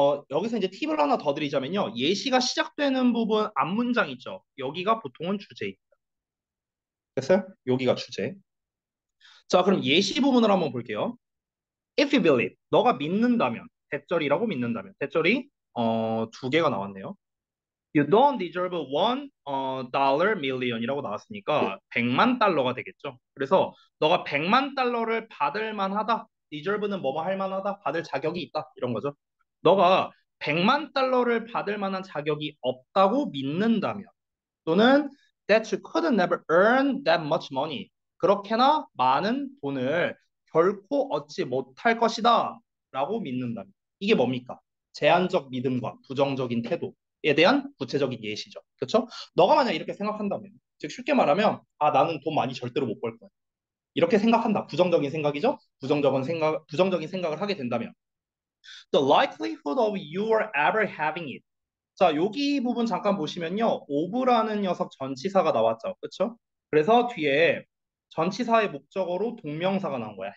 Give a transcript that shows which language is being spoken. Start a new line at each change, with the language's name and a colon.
Korean: 여기서 이제 팁을 하나 더 드리자면요. 예시가 시작되는 부분 앞문장 있죠. 여기가 보통은 주제입니다. 됐어요? 여기가 주제. 자, 그럼 예시 부분을 한번 볼게요.
English: If you believe,
Korean: 너가 믿는다면, 대절이라고 믿는다면, 대절이 두 개가 나왔네요.
English: You don't deserve one dollar million이라고
Korean: 나왔으니까 100만 달러가 되겠죠. 그래서 너가 100만 달러를 받을 만하다. deserve는 뭐뭐 할 만하다. 받을 자격이 있다. 이런 거죠. 너가 100만 달러를 받을 만한 자격이 없다고 믿는다면 또는
English: that you could never earn that much money.
Korean: 그렇게나 많은 돈을 결코 얻지 못할 것이다. 라고 믿는다면. 이게 뭡니까? 제한적 믿음과 부정적인 태도에 대한 구체적인 예시죠. 그렇죠? 너가 만약 이렇게 생각한다면, 즉 쉽게 말하면 나는 돈 많이 절대로 못 벌 거야. 이렇게 생각한다. 부정적인 생각이죠. 부정적인 생각을 하게 된다면
English: the likelihood of you ever having it.
Korean: 자, 여기 부분 잠깐 보시면요. of라는 녀석 전치사가 나왔죠. 그렇죠? 그래서 뒤에 전치사의 목적어로 동명사가 나온 거야.